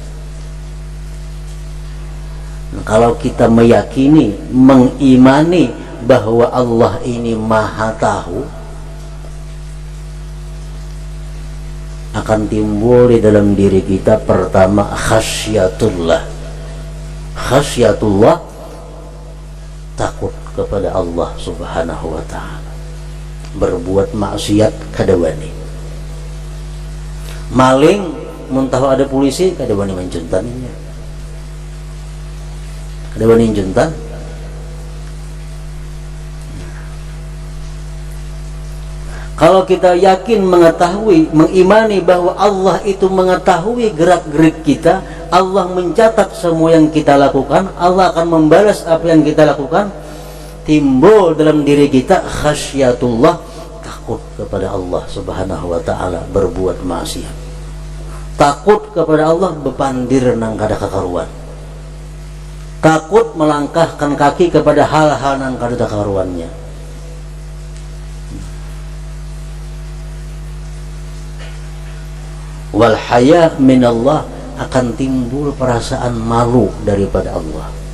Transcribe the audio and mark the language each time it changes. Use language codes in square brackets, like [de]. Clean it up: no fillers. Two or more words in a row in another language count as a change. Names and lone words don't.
[id] Nah, kalau kita meyakini, mengimani bahwa Allah ini maha tahu, akan timbul di dalam diri kita pertama khasyatullah. Khasyatullah, takut kepada Allah [ar] سبحانه وتعالى. [bjn] Berbuat maksiat kada wani. Maling muntahu ada polisi kada wani menjuntaninya. Kada wani menjuntan. [id] Kalau kita yakin, mengetahui, mengimani bahwa Allah itu mengetahui gerak-gerik kita, Allah mencatat semua yang kita lakukan, Allah akan membalas apa yang kita lakukan, timbul dalam diri kita khasyatullah, takut kepada Allah [ar] سبحانه وتعالى, [id] berbuat maksiat. Takut kepada Allah, [bjn] bepandir nang kada kakaruan. [id] Takut melangkahkan kaki kepada hal-hal [bjn] nang kada kakaruannya. [ar] والحياء من الله, [id] akan timbul perasaan malu daripada Allah.